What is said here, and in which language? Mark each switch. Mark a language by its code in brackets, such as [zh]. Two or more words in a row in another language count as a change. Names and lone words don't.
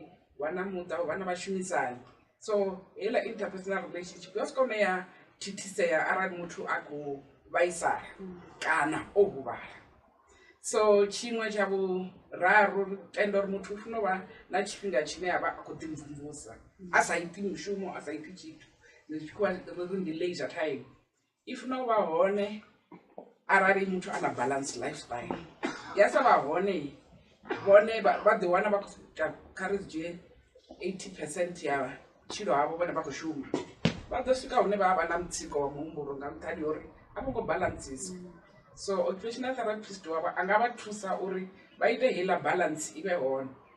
[ve] wa na muṱa u vha na vhashumisani so heiḽa [en] interpersonal relationship [ve] yo swika hune ya thithisea arali muthu a khou vhaisala kana o huvhala so tshiṅwe tsha vhuraru ri tenda uri muthu u funa u vha na tshifhinga tshine a vha a khou ḓimvumvusa a sa iti mushumo a sa iti tshithu tshikhuwa ri ndi [en] leisure time [ve] i funa u vha hone arali muthu a na [en] balance lifestyle [ve] ya sa vha hone vhone vha ḓiwana vha khou ita kha ri dzhie 80% ya tshilo havho vhone vha khou shuma vha ḓo swika hune vha vha na mutsiko wa muhumbulo nga nṱhani uri a vho ngo balancesa so [en] occupational therapist [ve] wavho a nga vha thusa uri vha ite heiḽa balance i vhe hone